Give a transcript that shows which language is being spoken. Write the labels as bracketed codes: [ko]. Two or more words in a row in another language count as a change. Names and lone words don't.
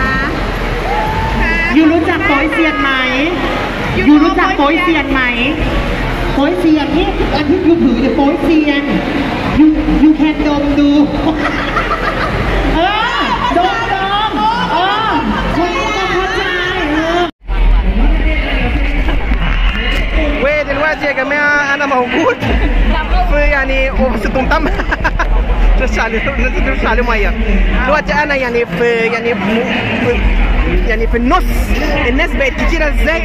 [th] ยูรู้จักโป้ยเซียนไหมยูรู้จักโป้ยเซียนไหมโป้ยเซียนนี่อันที่ยูถือเนี่ยโป้ยเซียน [en] you can [th] ดมดูดมคุณต้องเข้าใจ [ar] ودلوقتي يا جماعه انا موجود في يعني وسط طمطم ترش عليه ميه. دلوقتي انا يعني في النص. الناس بقت كتيره ازاي؟